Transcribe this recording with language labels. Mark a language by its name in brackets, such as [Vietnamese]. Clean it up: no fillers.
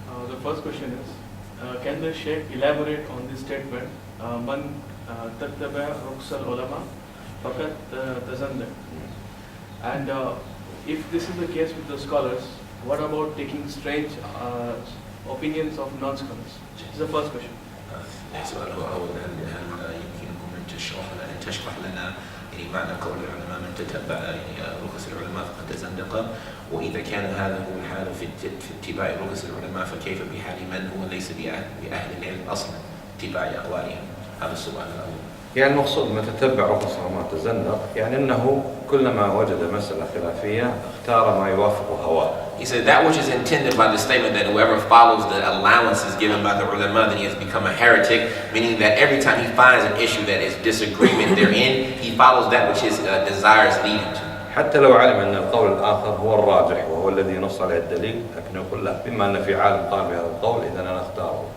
[English] The first question is, can the Sheikh elaborate on this statement, [Arabic] man tattaba rukhsal ulama faqat tazandaq? [English] And if this is the case with the scholars, what about taking strange opinions of non-scholars? This is the first question. [Arabic] السؤال هو أولا هل يمكنكم أن تشرح لنا معنى قول العلماء من تتبع رخص العلماء فقد تزندق، وإذا كان هذا هو الحال في اتباع رخص العلماء فكيف بحال من هو ليس بأهل العلم أصلا اتباع أقوالهم؟ هذا السؤال الأول. يعني المقصود من تتبع رخص العلماء تزندق، يعني أنه كلما وجد مسألة خلافية اختار ما يوافق هواه. [English] He said that which is intended by the statement that whoever follows the allowances given by the ulama, then he has become a heretic, meaning that every time he finds an issue that is disagreement therein, he follows that which his desires lead him to. [Arabic] حتى لو علم أن القول الآخر هو الراجح وهو الذي نص عليه الدليل، لكن يقول له بما أن في عالم قال بهذا القول إذا أنا أختاره.